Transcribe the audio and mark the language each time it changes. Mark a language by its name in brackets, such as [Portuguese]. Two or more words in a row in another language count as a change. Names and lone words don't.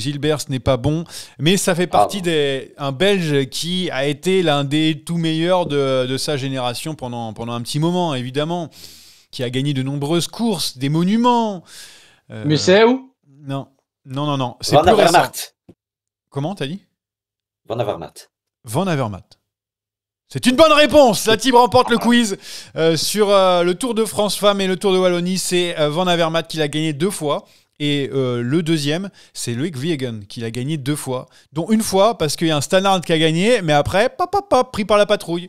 [French] Gilbert, ce n'est pas bon, mais ça fait partie un Belge qui a été l'un des tout meilleurs de sa génération pendant un petit moment, évidemment, qui a gagné de nombreuses courses, des monuments. Musset ou Non. C'est Van plus récent. Avermaet. Comment t'as dit? Van Avermaet. Van Avermaet. C'est une bonne réponse. La team remporte le quiz sur le Tour de France Femmes et le Tour de Wallonie. C'est Van Avermaet qui l'a gagné 2 fois. Et le deuxième, c'est Loïc Viegen qui l'a gagné 2 fois. Dont une fois parce qu'il y a un Stannard qui a gagné, mais après, pris par la patrouille.